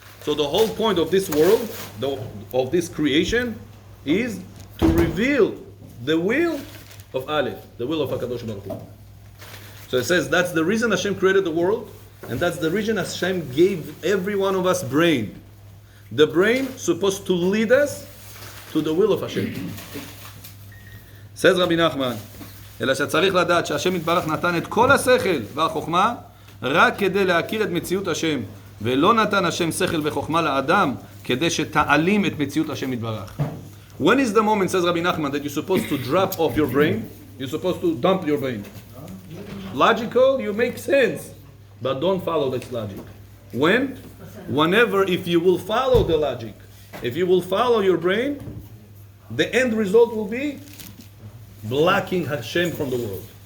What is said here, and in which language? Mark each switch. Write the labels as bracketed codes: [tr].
[en] So the whole point of this world, of this creation, is to reveal the will of Aleph, the will of HaKadosh Baruch Hu. So it says that's the reason Hashem created the world, and that's the reason Hashem gave every one of us brain. The brain supposed to lead us to the will of Hashem. Says Rabbi Nachman, [he] אלא שצריך לדעת שהשם יתברך נתן את כל השכל והחוכמה רק כדי להכיר את מציאות השם, ולא נתן השם שכל וחוכמה לאדם כדי שתעלים את מציאות השם יתברך. [en] When is the moment, says Rabbi Nachman, that you're supposed to drop off your brain? You're supposed to dump your brain. Logical, you make sense, but don't follow this logic. When? Whenever, if you will follow the logic, if you will follow your brain, the end result will be blocking Hashem from the world.